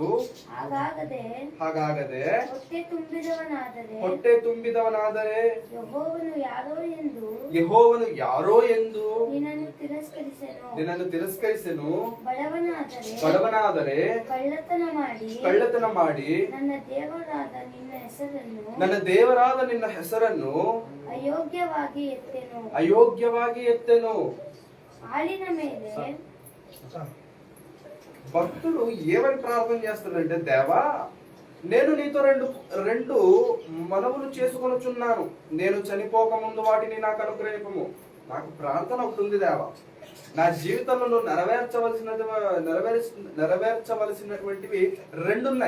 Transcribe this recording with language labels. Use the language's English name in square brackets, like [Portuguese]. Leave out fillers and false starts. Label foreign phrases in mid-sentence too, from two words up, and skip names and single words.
[Kannada] ಹಾಗಾಗದೆ ಹೊಟ್ಟೆ ತುಂಬಿದವನಾದರೆ ಯೆಹೋವನು ಯಾರೋ ಎಂದು ನಿನ್ನನ್ನು ತಿರಸ್ಕರಿಸೆನು. ಬಡವನಾದರೆ ಕಳ್ಳತನ ಮಾಡಿ ನನ್ನ ದೇವರಾದ ನಿನ್ನ ಹೆಸರನ್ನು ಅಯೋಗ್ಯವಾಗಿ ಎತ್ತೆನು. ఆలిన ಮೇಲೆ [Telugu] భక్తుడు ఏమని ప్రార్థన చేస్తాడంటే, దేవా నేను నీతో రెండు మనవులు చేసుకొనుచున్నాను, నేను చనిపోక ముందు వాటిని నాకు అనుగ్రహింపము. నాకు ప్రార్థన ఒకటి ఉంది దేవా, నా జీవితంలో నువ్వు నెరవేర్చవలసినటువంటివి 2 ఉన్నాయి.